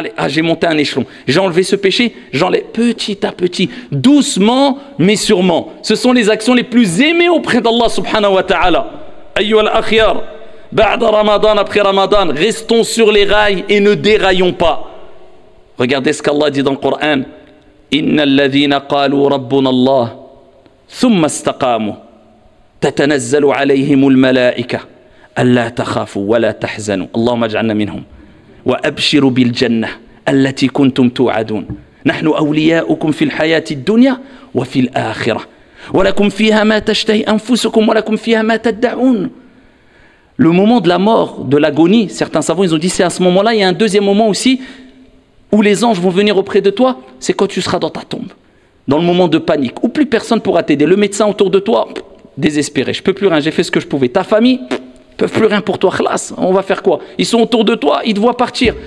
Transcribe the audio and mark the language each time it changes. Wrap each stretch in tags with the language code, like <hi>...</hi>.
<fr>Allez, j'ai monté un échelon, j'ai enlevé ce péché, j'enlève petit à petit, doucement mais sûrement. Ce sont les actions les plus aimées auprès d'Allah subhanahu wa ta'ala.</fr> <ar>Ayyuha al-akhyar, ba'da Ramadan,</ar> <fr>après Ramadan, restons sur les rails et ne déraillons pas. Regardez ce qu'Allah dit dans le Coran.</fr> <ar>إن الذين قالوا ربنا الله ثم استقاموا تتنزل عليهم الملائكة ألا تخافوا ولا تحزنوا اللهم اجعلنا منهم وأبشروا بالجنة التي كنتم توعدون نحن أولياؤكم في الحياة الدنيا وفي الآخرة ولكم فيها ما تشتهي أنفسكم ولكم فيها ما تدعون.</ar> <fr>Le moment de la mort, de l'agonie, certains savants ils ont dit c'est à ce moment-là, il y a un deuxième moment aussi où les anges vont venir auprès de toi, c'est quand tu seras dans ta tombe, dans le moment de panique, où plus personne ne pourra t'aider. Le médecin autour de toi, désespéré, je ne peux plus rien, j'ai fait ce que je pouvais. Ta famille, ils ne peuvent plus rien pour toi, khlas, on va faire quoi? Ils sont autour de toi, ils te voient partir.</fr>